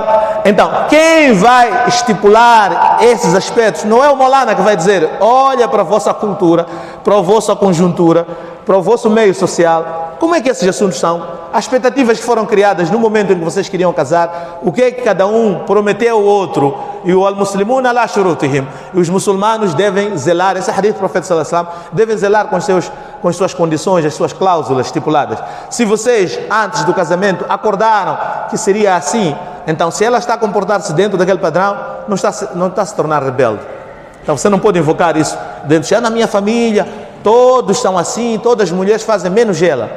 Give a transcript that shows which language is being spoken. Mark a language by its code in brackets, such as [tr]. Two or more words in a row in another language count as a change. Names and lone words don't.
[pt] Então, quem vai estipular esses aspectos não é o Maulana que vai dizer: olha para a vossa cultura, para a vossa conjuntura, para o vosso meio social, como é que esses assuntos são? As expectativas que foram criadas no momento em que vocês queriam casar, o que é que cada um prometeu ao outro, e o [ar] المسلمون على شروطهم, [pt] e os muçulmanos devem zelar, esse hadith do profeta [ar] صلى الله عليه وسلم, [pt] devem zelar com as suas condições, as suas cláusulas estipuladas. Se vocês antes do casamento acordaram que seria assim, então se ela está a comportar-se dentro daquele padrão, não está a se tornar rebelde. Então você não pode invocar isso dentro, já na minha família todos são assim, todas as mulheres fazem menos ela.